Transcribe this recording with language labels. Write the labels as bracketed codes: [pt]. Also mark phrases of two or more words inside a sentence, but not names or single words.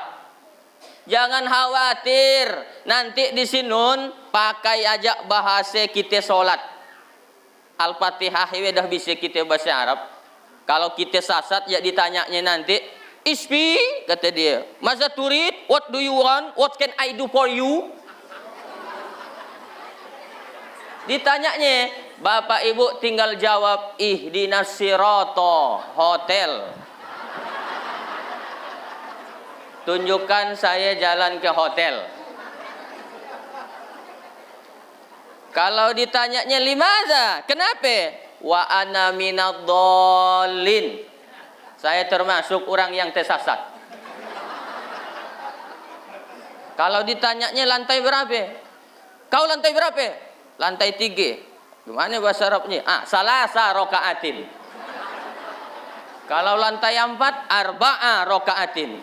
[id] Jangan khawatir. Nanti di sini pakai aja bahasa kita solat. Al-Fatihah dah bisa kita bahasa Arab. Kalau kita sasat ya ditanyanya nanti, Ispi, kata dia, [ar] ماذا تريد, [en] what do you want? What can I do for you? [id] Ditanyanya, Bapak Ibu tinggal jawab, [ar] اهدنا الصراط, [id] hotel. Tunjukkan saya jalan ke hotel. Kalau ditanyanya limadza? Kenapa? [ar] وأنا من الضالين. [id] Saya termasuk orang yang tersesat. Kalau ditanyanya lantai berapa? Kau lantai berapa? Lantai 3. Gimana bahasa Arabnya? [ar] ثلاثة ركعات. [id] Kalau lantai 4, [ar] أربعة ركعات.